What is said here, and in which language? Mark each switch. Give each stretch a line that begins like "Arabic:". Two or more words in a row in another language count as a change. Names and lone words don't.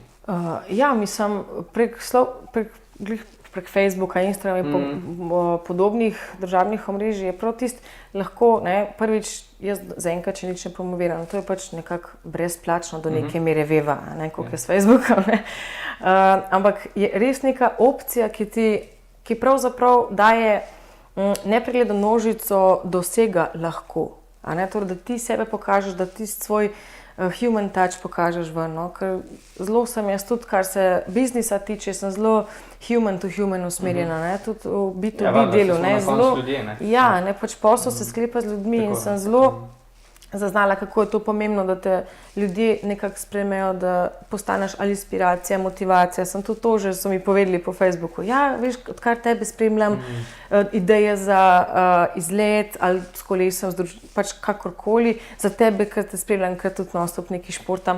Slovenian: Ja, mislim, prek Facebooka, Instagrama in podobnih državnih omrežij je prav tisto, lahko, prvič, jaz zaenkrat še nič ne promoviram, to je pač nekako brezplačno do neke mere veva, koliko je s Facebookom, ampak je res neka opcija, ki pravzaprav daje nepregledno množico dosega lahko, torej, da ti sebe pokažeš, da ti svoj
English: human touch
Slovenian: pokažeš ven, ker zelo sem jaz tudi, kar se biznisa tiče, sem zelo
English: human to human
Slovenian: usmerjena, tudi v B2B delu, zelo, pač posel se sklepa z ljudmi in sem zelo zaznala, kako je to pomembno, da te ljudje nekako sprejmejo, da postaneš ali inspiracija, motivacija. Sem tudi to, že so mi povedali po Facebooku. Ja, veš, odkar tebe spremljam, ideje za izlet ali s kolesom, pač kakorkoli, za tebe, ker te spremljam, ker tudi non-stop nekaj športam.